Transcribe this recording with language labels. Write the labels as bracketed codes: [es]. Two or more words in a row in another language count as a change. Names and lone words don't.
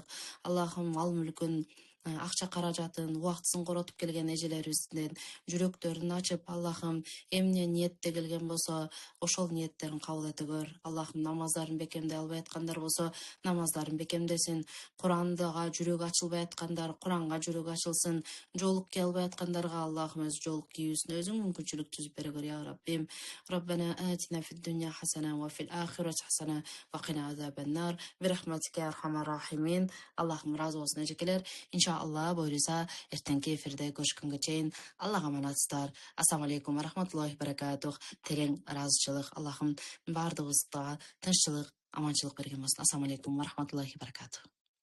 [ky] Аллахым мал мүлкүн, акча каражатын убактысын коротуп келген эжелерибиздин жүрөктөрүн ачып, Аллахым эмне ниетте келген болсо, ошол ниеттерин кабыл эте көр. Аллахым намаздарын бекемдей албай аткандар болсо, намаздарын бекемдесин. Курандага жүрөгү ачылбай аткандар, Куранга жүрөгү ачылсын. Жолук кие албай аткандарга Аллахым өз жолук кийүүсүнө өзүң мүмкүнчүлүк түзүп бере көр, я Раббим. [ar] ربنا آتنا في الدنيا حسنة وفي الآخرة حسنة وقنا عذاب النار. برحمتك يا أرحم الراحمين. [ky] Аллахым ыраазы болсун эжекелер. Иншалла буюрса эртеңки эфирде көрүшкөнгө чейин Аллага аманатсыздар. [ar] السلام عليكم ورحمة الله وبركاته. [ky] Терең ыраазычылык. Аллахым баардыгыбызга тынччылык, аманчылык берген болсун. [ar] السلام عليكم ورحمة الله وبركاته.